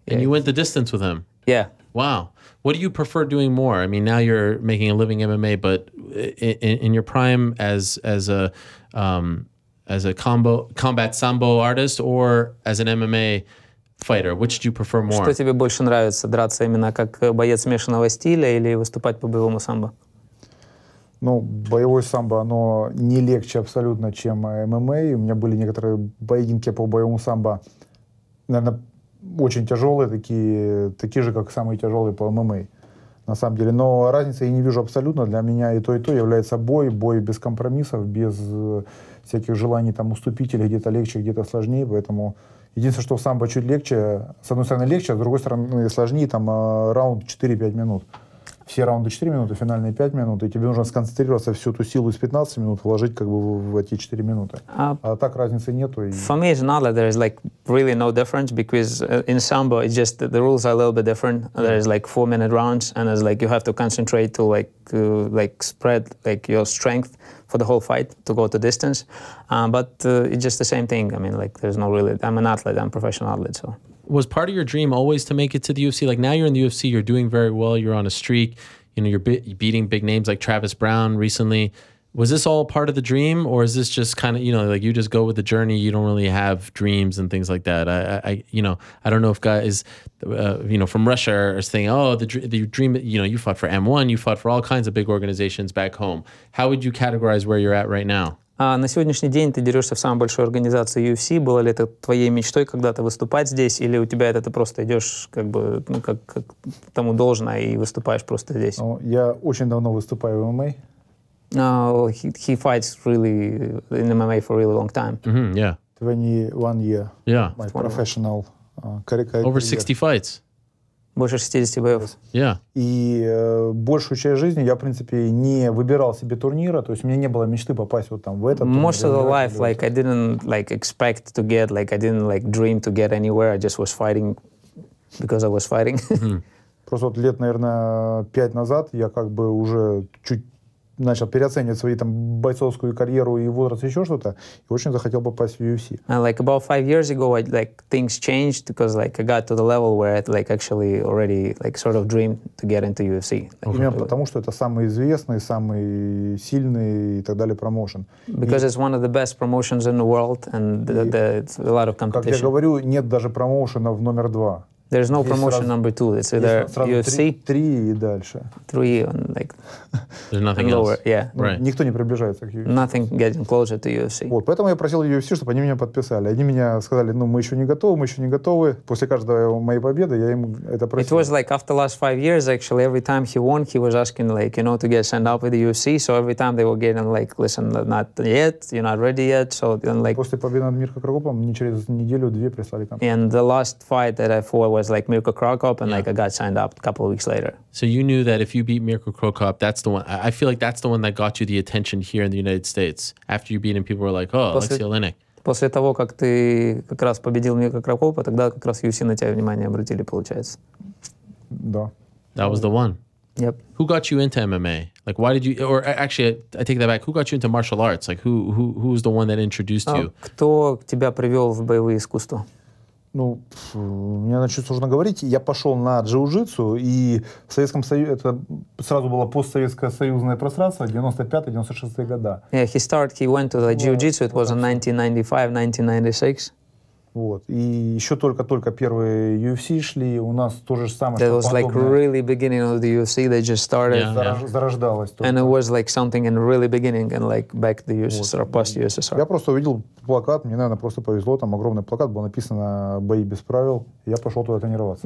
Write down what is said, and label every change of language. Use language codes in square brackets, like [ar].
[en] And you went the distance with him? Yeah. Wow. What do you prefer doing more? I mean, now you're making a living MMA, but in your prime as a combat sambo artist or as an MMA fighter? Which do you prefer more? [ru] Что тебе больше нравится, драться именно как боец смешанного стиля или выступать по боевому самбо? Ну, боевой самбо, оно не легче абсолютно, чем ММА. У меня были некоторые поединки по боевому самбо, наверное, очень тяжелые, такие же, как самые тяжелые по ММА. На самом деле. Но разницы я не вижу абсолютно. Для меня и то является бой без компромиссов, без всяких желаний там уступить или где-то легче, где-то сложнее. Поэтому единственное, что в самбо чуть легче, с одной стороны легче, а с другой стороны сложнее, там раунд 4-5 минут. Все раунды 4 минуты, финальные 5 минут, и тебе нужно сконцентрироваться, всю эту силу из 15 минут вложить как бы в эти 4 минуты. А так разницы нету. [en] For me, it's not that there's like really no difference because in sambo, it's just the rules are a little bit different. There's like 4-minute rounds, and it's like you have to concentrate to like spread like your strength for the whole fight to go to distance. But it's just the same thing. I mean, like there's no really. I'm an athlete. I'm a professional athlete, so. Was part of your dream always to make it to the UFC? Like now you're in the UFC, you're doing very well, you're on a streak, you know, you're beating big names like Travis Brown recently. Was this all part of the dream, or is this just kind of, you know, like you just go with the journey, you don't really have dreams and things like that? I you know, I don't know if guys, you know, from Russia are saying, oh, the dream, you know, you fought for M1, you fought for all kinds of big organizations back home. How would you categorize where you're at right now? [ru] А на сегодняшний день ты дерешься в самой большой организации UFC. Было ли это твоей мечтой когда-то выступать здесь, или у тебя это ты просто идешь как бы, ну, как тому должно и выступаешь просто здесь? Ну, я очень давно выступаю в ММА. [en] He fights really in MMA for a really long time. Yeah. 21 year. Yeah. My professional career. Over 60 fights. [ru] Больше 60 боев. [en] Yeah. [ru] И большую часть жизни я, в принципе, не выбирал себе турнира, то есть у меня не было мечты попасть вот там в этот турнир. [en] Most of the life, like I didn't like expect to get, like I didn't like dream to get anywhere. I just was fighting because I was fighting. [ru] Просто вот лет, наверное, 5 назад я как бы уже чуть начал переоценивать свою там бойцовскую карьеру и возраст, еще что-то, и очень захотел попасть в UFC. [en] And like about 5 years ago, like things changed because like I got to the level where I like actually already like sort of dreamed to get into UFC. [ru] Именно потому, что это самый известный, самый сильный и так далее промоушен. [en] Because it's one of the best promotions in the world and it's a lot of competition. [ru] Как я говорю, нет даже промоушенов номер 2. [en] There's no promotion number 2. It's either UFC, [ru] 3 и дальше. [en] 3 and like There's nothing and lower. else. Yeah. Right. [ru] Никто не приближается к UFC. [en] Nothing getting closer to UFC. [ru] Вот, поэтому я просил UFC, чтобы они меня подписали. Они меня сказали, ну, мы еще не готовы. После каждой моей победы я им это просил. [en] It was like after the last 5 years, actually, every time he won, he was asking, like, you know, to get signed up with the UFC. So every time they were getting, like, listen, not yet, you're not ready yet. So then, like... [ru] После победы над Мирко Крокопом мне через неделю-две прислали контракт. [en] And the last fight that I fought was, like, Mirko Krokop, and, like, I got signed up a couple of weeks later. So you knew that if you beat Mirko Krokop, that's the one. I feel like that's the one that got you the attention here in the United States. After you beat him, people were like, oh, Alexey Oleynik. [ru] После того, как ты как раз победил Мирко Крокопа, тогда как раз UFC на тебя внимание обратили, получается. Да. [en] That was the one. Yep. Who got you into MMA? Like, why did you, or actually, I take that back. Who got you into martial arts? Like, who was the one that introduced you? [ru] Кто тебя привел в боевые искусства? Ну, мне начать сложно говорить. Я пошел на джиу-джитсу, и в Советском Союзе, это сразу было постсоветское союзное пространство, 95-96 года. [en] Yeah, he went to the jiu-jitsu, it was in 1995, 1996. [ru] Вот. И еще только-только первые UFC шли, у нас то же самое. [en] That was like really beginning of the UFC, they just started. [ru] Зарождалось. [en] And it was like something in really beginning and like back the USSR, post USSR. [ru] Я просто увидел плакат, мне, наверное, просто повезло, там огромный плакат, был написано «Бои без правил», я пошел туда тренироваться.